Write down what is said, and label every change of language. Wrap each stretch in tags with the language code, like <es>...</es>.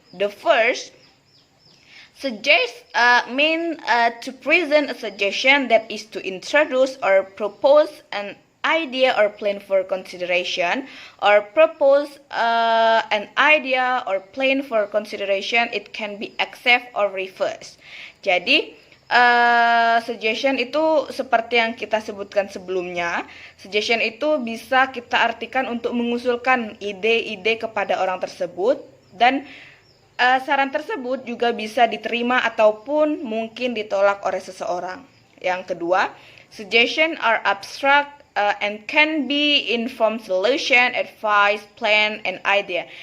<en>The first, suggest mean to present a suggestion, that is to introduce or propose an idea or plan for consideration, or propose an idea or plan for consideration. It can be accept or reverse.</en> <id>Jadi suggestion itu seperti yang kita sebutkan sebelumnya. Suggestion itu bisa kita artikan untuk mengusulkan ide-ide kepada orang tersebut, dan saran tersebut juga bisa diterima ataupun mungkin ditolak oleh seseorang.</id> <en>Yang kedua, suggestion are abstract and can be informed solution, advice, plan, and idea.</en>